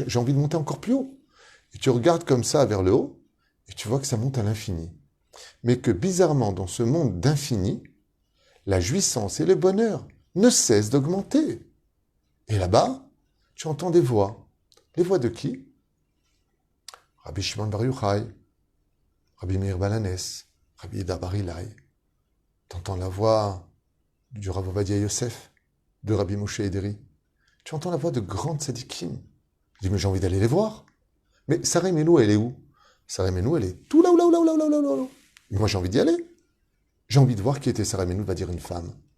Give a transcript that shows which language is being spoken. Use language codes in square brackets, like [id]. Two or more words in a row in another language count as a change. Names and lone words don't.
[fr] J'ai envie de monter encore plus haut. Et tu regardes comme ça vers le haut, et tu vois que ça monte à l'infini. Mais que bizarrement, dans ce monde d'infini, la jouissance et le bonheur ne cessent d'augmenter. Et là-bas, tu entends des voix. Les voix de qui? Rabbi Shimon Bar Yochai, Rabbi Meir Balanes, Rabbi Yehuda Bar Ilai. Tu entends la voix du Rav Ovadia Yosef, de Rabbi Moshe Ederi. Tu entends la voix de grandes tzadikim. Je dis, mais j'ai envie d'aller les voir. Mais Sarah Menou, elle est où? Sarah Menou, elle est tout là, là, là, là, là, là, là, là. Mais moi, j'ai envie d'y aller. J'ai envie de voir qui était Sarah Menou, va dire une femme.